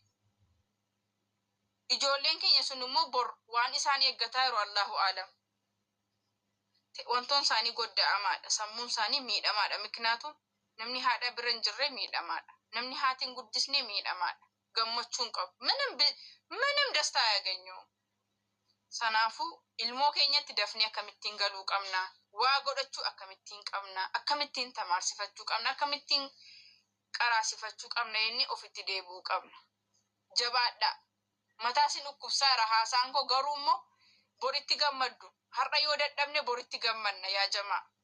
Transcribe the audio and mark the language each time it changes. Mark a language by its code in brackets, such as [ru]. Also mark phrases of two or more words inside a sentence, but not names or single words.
[om] Ijoolleen keenya sun immoo bor waan isaan eeggataa jiru [ar] الله أعلم. [om] Wantoon isaanii godda'amaadha. Sammuun isaanii miidhamaadha. Miknaatum namni haadha bira hin jirre miidhamaadha. Namni haatiin guddisne miidhamaadha. Gammachuun qabu. [am] ምንም ደስታ ያገኘው ሰናፉ [om] ilmoo keenyatti dafnee akkamittiin galuu qabna waa godhachuu akkamittiin qabna akkamittiin tamaarsifachuu qabna akkamittiin qaraasifachuu qabna inni ofitti deebuu qabna jabaadha mataa sin dhukkubsaara haasaan koo garuu immoo boritti gammaddu har'a yoo dadhabne boritti gammanna yaa jamaa